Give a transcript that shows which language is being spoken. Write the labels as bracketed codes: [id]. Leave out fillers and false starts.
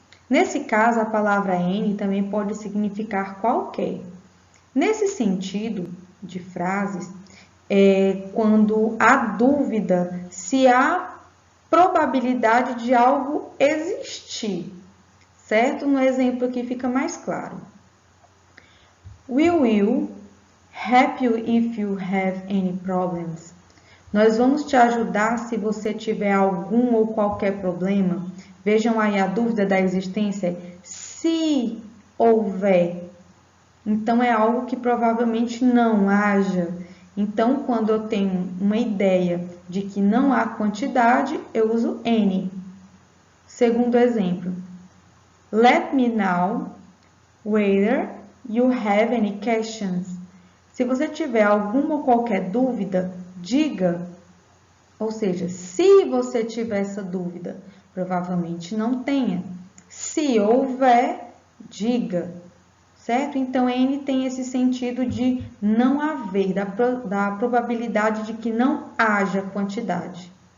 [pt] Nesse caso, a palavra any também pode significar qualquer. Nesse sentido de frases, quando há dúvida se há probabilidade de algo existir, certo? No exemplo aqui fica mais claro. [en] We will help you if you have any problems. [pt] Nós vamos te ajudar se você tiver algum ou qualquer problema. Vejam aí a dúvida da existência. Se houver. Então, é algo que provavelmente não haja. Então, quando eu tenho uma ideia de que não há quantidade, eu uso any. Segundo exemplo. [en] Let me know whether you have any questions. [pt] Se você tiver alguma ou qualquer dúvida, diga. Ou seja, se você tiver essa dúvida, provavelmente não tenha. Se houver, diga. Certo? Então, N tem esse sentido de não haver, da probabilidade de que não haja quantidade.